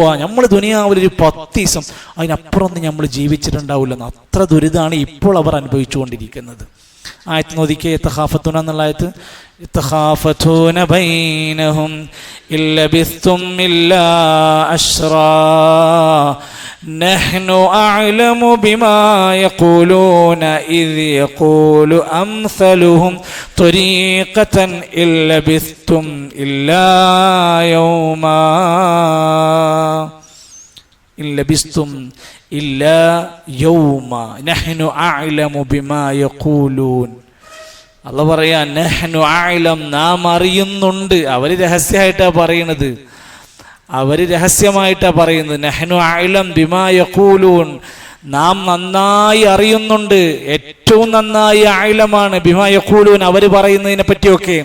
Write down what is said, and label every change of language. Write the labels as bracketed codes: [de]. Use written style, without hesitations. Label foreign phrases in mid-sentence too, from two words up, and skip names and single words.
[ml] നമ്മൾ ദുനിയാവിൽ ഒരു 10 ദിവസം അതിനപ്പുറം നമ്മൾ ജീവിച്ചിട്ടുണ്ടാവില്ല. അത്ര ദുരിതമാണ് ഇപ്പോൾ അവർ അനുഭവിച്ചുകൊണ്ടിരിക്കുന്നത്. ആയത്ത് നോദിക്കേ, യതഖാഫതൂന എന്നുള്ള ആയത്ത്. [ar] يتخافتون بينهم إن لبثتم إلا عشرا نحن أعلم بما يقولون إذ يقول أمثلهم طريقة إن لبثتم إلا يوما إن لبثتم إلا يوما نحن أعلم بما يقولون. [ml] അല്ലാഹു പറയാ, [ar] نحن أعلم, [ml] നാം അറിയുന്നുണ്ട്. അവർ രഹസ്യമായിട്ടാണ് പറയുന്നത്, അവർ രഹസ്യമായിട്ടാണ് പറയുന്നത്. [ar] نحن أعلم بما يقولون, [ml] നാം നന്നായി അറിയുന്നുണ്ട്, ഏറ്റവും നന്നായി അഅലമാണ് [ar] بما يقولون, [ml] അവർ പറയുന്നതിനെ പറ്റിയൊക്കെ.